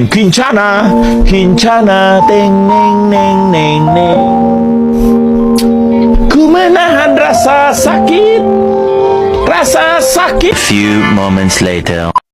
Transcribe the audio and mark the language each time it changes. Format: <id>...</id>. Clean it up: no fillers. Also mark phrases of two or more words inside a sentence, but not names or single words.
<id>Kincana, Kincana, teng neng neng neng neng. Ku menahan rasa sakit, rasa sakit.</id> <en>Few moments later.</en>